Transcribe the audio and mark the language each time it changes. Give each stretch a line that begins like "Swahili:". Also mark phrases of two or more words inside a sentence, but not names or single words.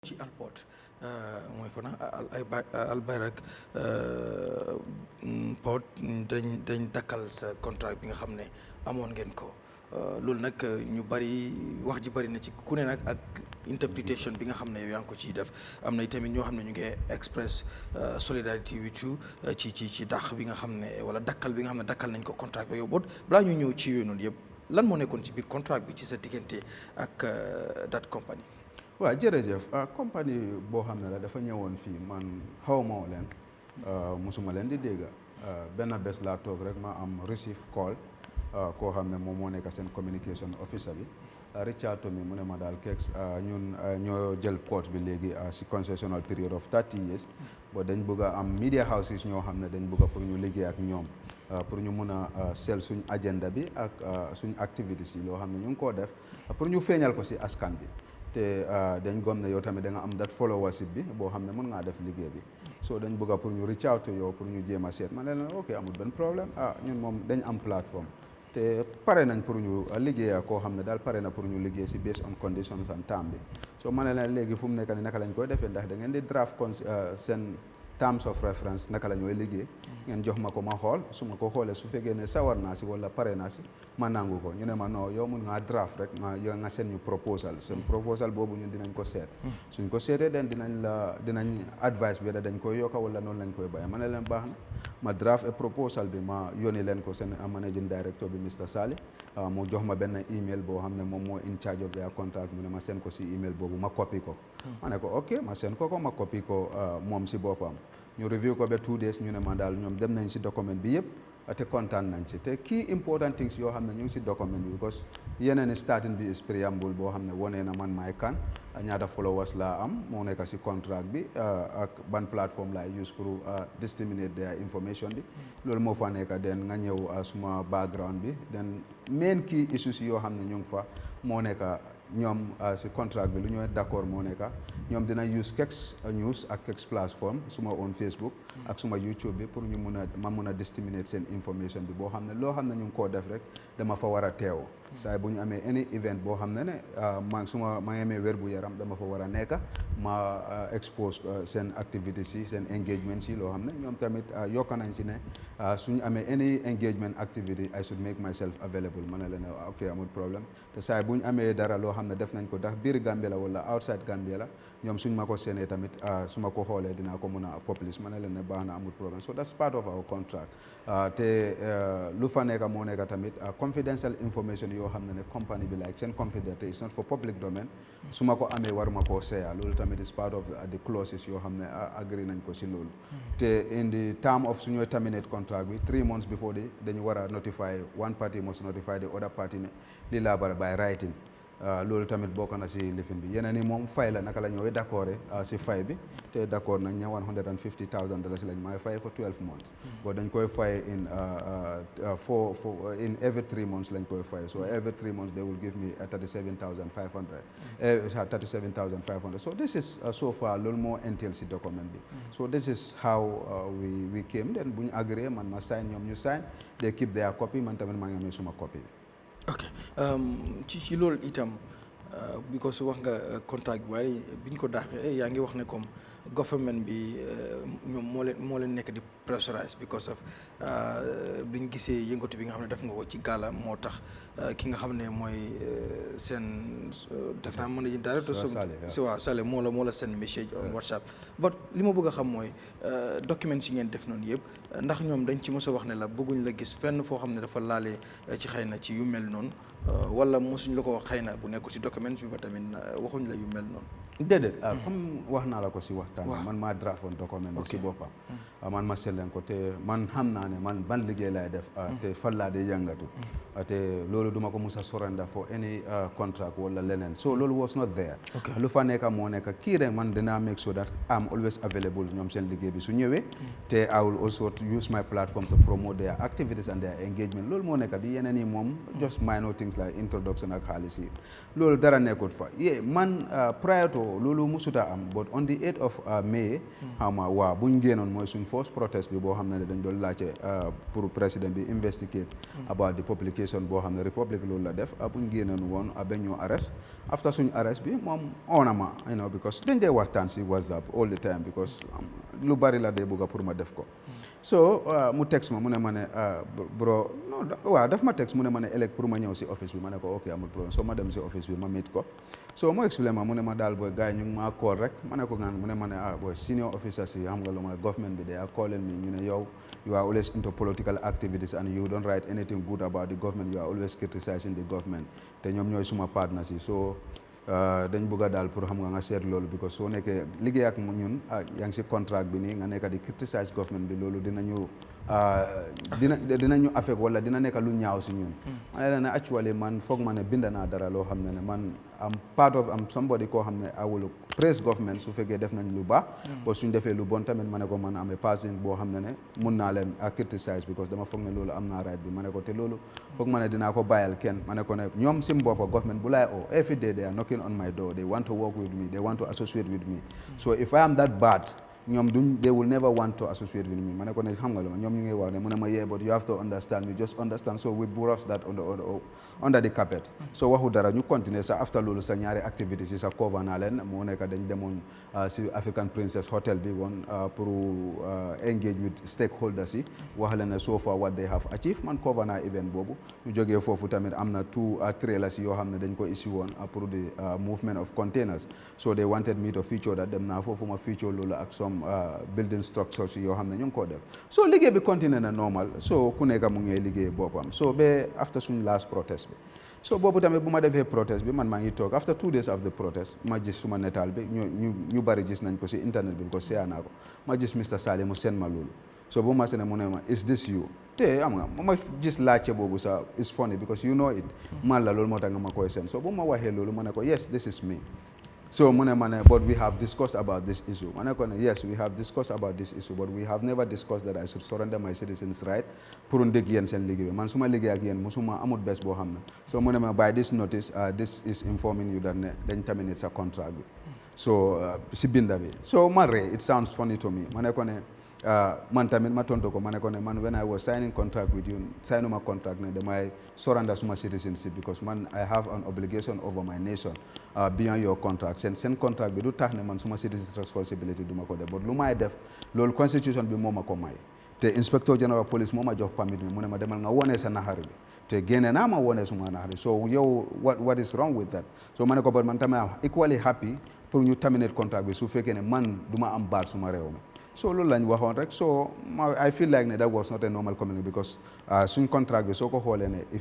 Wolof: ci Alport mooy fana Albayrak port dañ dakkal sa contrat bi nga xam ne amoon ngeen ko loolu nag ñu bari wax ji bari na ci ku ne nag ak interpretation bi nga xam ne yow yaa ngi ko ciy def am na tamit ñoo xam ne ñu ngi
English: express solidarity with you
Wolof: ci dàq bi nga xam ne wala dakkal bi nga xam ne dakkal nañ ko contrat bi yow boot balaa ñu ñëw ci yooyu noonu yëpp lan moo nekkoon ci biir contrat bi ci sa diggante ak
English: that company.
Wolof: waaw jërëjëf compagnie boo xam ne la dafa ñëwoon fii man xawma leen musuma leen di dégg benn bés laa toog rek ma am
English: receive call
Wolof: koo xam ne moom moo nekk seen
English: communication officer
Wolof: bi Richard Tomi mu ne ma daal Kexx ñun ñoo jël port bi léegi si
English: concessional period of 30 years
Wolof: bo dañ bëgg a am
English: media houses
Wolof: ñoo xam ne dañ bëgg a pour ñu liggéey ak ñoom pour ñu mun a sell suñ agenda bi ak suñ activités yi loo xam ne ñu ngi koo def pour ñu feeñal ko si askan bi te dañ gom ne yow tamit da nga am dat followership bi boo xam ne mën ngaa def liggéey bi so dañ bëgg a pour ñu
English: reach out to
Wolof: yow pour ñu jéem a seet ma ne leen ok amul benn problème ñun moom dañ am plateforme te pare nañ pour ñu liggéeya koo xam ne daal pare na pour ñu liggéey si
English: based on conditions and time
Wolof: bi so ma ne leen léegi fu mu nekk ni naka lañ koy defee ndax da ngeen di draft seen
English: terms of reference
Wolof: naka la ñooy liggéey ngeen jox ma ko ma xool su ma ko xoolee su fekkee ne sawar naa si wala pare naa si ma nangu ko ñu ne ma non yow mun ngaa draft rek ma yow nga seen ñu proposal seen proposal boobu ñun dinañ ko seet suñ ko seetee den dinañ advice bi dañ koy yokka wala noonu lañ koy bàyyi ma ne leen baax na ma
English: draft a proposal
Wolof: bi ma yónni leen ko seen
English: managing director
Wolof: bi Mr Sali mu jox ma benn email boo xam ne moom moo
English: in charge of their contract
Wolof: mu ne ma seen ko si email boobu ma copy ko ma ne ko ok ma seen ko ma copy ko moom si boppam ñu review ko ba 2 days ñu ne ma daal ñoom dem nañ si document bi yëpp te kontaan nañ ci te
English: key important things
Wolof: yoo xam ne ñu ngi si document bi because yeneen starting bi
English: is preamble
Wolof: boo xam ne wonee na man maay kan ñaata followers laa am moo nekk si contract bi ak ban plateforme laay use pour
English: disseminate their information
Wolof: bi loolu moo fa nekk den nga ñëw suma background bi den
English: main key issues
Wolof: yoo xam ne ñu ngi fa moo nekk ñoom si contract bi lu ñooy d'accord moo nekk ñoom dina use Kexx news ak Kexx platform suma own Facebook ak suma YouTube bi pour ñu mun a disseminate seen information bi boo xam ne loo xam ne ñu ngi koo def rek dama fa war a teew saay bu ñu amee
English: any event
Wolof: boo xam ne ma ngi amee wér bu yaram dama fa war a nekk ma expose seen activities yi seen engagement yi loo xam ne ñoom tamit yokk nañ ci ne suñu amee
English: any engagement activity I should make myself available
Wolof: ma ne leen ok amul problème te saay bu ñu amee dara loo xam ne def nañ ko ndax biir Gambia la wala outside Gambia la ñoom suñ ma ko seenee tamit su ma ko xoolee dinaa ko mun a publish ma ne leen ne baax na amul problème
English: so that's part of our contract
Wolof: te lu fa nekk moo nekk tamit
English: confidential information
Wolof: yoo xam ne company bi like seen confidential
English: it's not for public domain
Wolof: su ma ko amee waruma koo seeya loolu tamit
English: is part of the clauses
Wolof: yoo xam ne agree nañ ko si loolu te
English: in the term of
Wolof: suñuy terminate contract bi
English: 3 months before
Wolof: dañu war a notify
English: one party must notify the other party
Wolof: ne li laa bara
English: by writing
Wolof: loolu tamit bokk na si lifin bi yeneen yi moom fay la naka la ñooy d'accord si fay bi te d'accord nañ ne $150,000 lañ may fay
English: for 12 months
Wolof: bon dañ koy fay in
English: in every 3 months
Wolof: lañ koy fay
English: so every 3 months they will give me $37,500 so this is so far
Wolof: loolu moo entail si document bi
English: so this is how we came then
Wolof: bu ñu agree man ma sign ñoom ñu sign
English: they keep their copy
Wolof: man tamit maa ngi amee suma copy bi ok ci loolu itam because wax nga contract bi waaye biñ ko daaxee yaa ngi wax ne comme government bi ñoom moo leen nekk di pressurize
English: because of
Wolof: biñ gisee yëngatu bi nga xam ne def nga ko ci gàlla moo tax ki nga xam ne mooy seen def naa mën a directeur si waaw Sale moo la seen message
English: on WhatsApp
Wolof: but li ma bëgg a xam mooy documents yi ngeen def noonu yëpp ndax ñoom dañ ci mos a wax ne la bëgguñ la gis fenn foo xam ne dafa laalee ci xëy na ci yu mel noonu wala mosuñ la ko wax xëy na bu nekkul ci documents bi ba tamit waxuñ la yu mel noonu déedéet comme wax naa la ko si waxtaan man maa draft woon document bi si boppam man ma seetleen ko te man xam naa ne man ban liggéey laay def te fan laa di yëngatu te loolu duma ko mus a surrender
English: for any contract
Wolof: wala leneen so loolu
English: was not there
Wolof: lu fa nekk moo nekk kii rek man dinaa
English: make sure that I'm always available
Wolof: ñoom seen liggéey bi su ñëwee te
English: I will also use my platform to promote their activities and their engagement
Wolof: loolu moo nekk di yeneen yi moom
English: just minor things
Wolof: things like introduction ak xaalis yi loolu dara nekkut fa man
English: prior to
Wolof: loolu musuta am
English: but on the 8th of May
Wolof: xam nga waaw buñ génnoon mooy suñ
English: first protest
Wolof: bi boo xam ne dañ doon laajte pour président bi
English: investigate about the publication
Wolof: boo xam ne Republic loolu la def buñ génnoon woon ba ñu arrest after suñ arrest bi moom onama
English: you know
Wolof: because dañ dee waxtaan si WhatsApp
English: all the time
Wolof: because lu bari la dee bëgg pour ma def ko so mu text ma mu ne ma ne bro non waaw daf ma text mu ne ma ne ëllëg pour ma ñëw si office bi ma ne ko ok amul problème so ma dem si office bi ma meet ko so mu explain ma mu ne ma daal booy gars yi ñu ngi maa call rek ma ne ko ngaan mu ne ma ne booy
English: senior officers
Wolof: yi xam nga lu ma government bi
English: they are calling me
Wolof: ñu ne yow
English: you are always into political activities and you don't write anything good about the government you are always criticizing the government
Wolof: te ñoom ñooy suma partners yi so dañ bëgg a daal pour xam nga seet loolu because soo nekkee liggéey ak ñun yaa ngi si contract bi nii nga nekk di
English: criticize government
Wolof: bi loolu dinañu affect wala dina nekk lu ñaaw si ñun ma ne la ne actually man foog ma ne bind naa dara loo xam ne man am somebody koo xam ne
English: I will praise government
Wolof: su fekkee def nañ lu baax parce que suñ defee lu bon tamit ma ne ko man am person boo xam ne mun naa leen criticize because dama foog ne loolu am naa right bi ma ne ko te loolu foog ma ne dinaa ko bàyyal kenn ma ne ko ne ñoom sim boppa government bu laay
English: every day they are knocking on my door they want to work with me they want to associate with me so if I am that bad
Wolof: ñoom
English: they will never want to associate with me
Wolof: ma ne ko ne xam nga lu ma ñoom ñu ngi wax ne mu ne ma
English: but you have to understand me just understand so we brush that under the carpet
Wolof: so waxu dara ñu continuer sa after loolu sa ñaari activities yi sa cover naa leen mu nekk dañ demoon si African Princess Hotel bi woon pour
English: engage with stakeholders
Wolof: yi wax leen ne
English: so far what they have achieved
Wolof: man cover naa event boobu ñu jógee foofu tamit am na 2 trailers yoo xam ne dañ ko issue woon pour
English: the movement of containers so they wanted me to feature that
Wolof: dem naa foofu ma feature loolu ak
English: building structures
Wolof: yoo xam ne ñu ngi ko def so liggéey bi continue na normal so ku nekk mu ngi liggéey boppam so ba after suñ last protest bi so boobu tamit bu ma defee protest bi man maa ngi toog
English: after 2 days of the protest
Wolof: ma gis suma netaal bi ñu bari gis nañ ko si internet bi ko seeyaa naa ko ma gis Mr Saleh mu seen ma loolu so bu ma sene mu ne ma
English: is this you
Wolof: te am nga ma gis laajte boobu sax
English: is funny because you know it
Wolof: man la loolu moo tax nga ma koy seen so bu ma waxee loolu ma ne ko
English: yes this is me
Wolof: so mu ne ma ne
English: but we have discussed about this issue
Wolof: ma ne ko ne
English: yes we have discussed about this issue but we have never discussed that I should surrender my citizens right
Wolof: pour ndég yéen seen liggéey bi man su ma liggéey ak yéen musuma amut bés boo xam ne so mu ne ma
English: by this notice this is informing you that
Wolof: ne dañ terminate sa contract bi so si binda bi so ma ree
English: it sounds funny to me
Wolof: ma ne ko ne man tamit ma tontu ko ma ne ko ne man
English: when I was signing contract with you
Wolof: signuma contract ne damay surrender suma citizenship because man
English: I have an obligation over my nation beyond your contract
Wolof: seen contract bi du tax ne man suma
English: citizenship responsibility
Wolof: du ma ko def but lu may def loolu constitution bi moo ma ko may te
English: inspector general police
Wolof: moo ma jox permit mi mu ne ma demal nga wone sa naxari bi te génne naa ma wone suma naxari so yow
English: what is wrong with that
Wolof: so ma ne ko but man tamit am
English: equally happy
Wolof: pour ñu terminate contract bi su fekkee ne man du ma am baat suma réew mi so loolu lañ waxoon rek so
English: I feel like
Wolof: ne
English: that was not a normal community
Wolof: because suñ contract bi soo ko xoolee ne if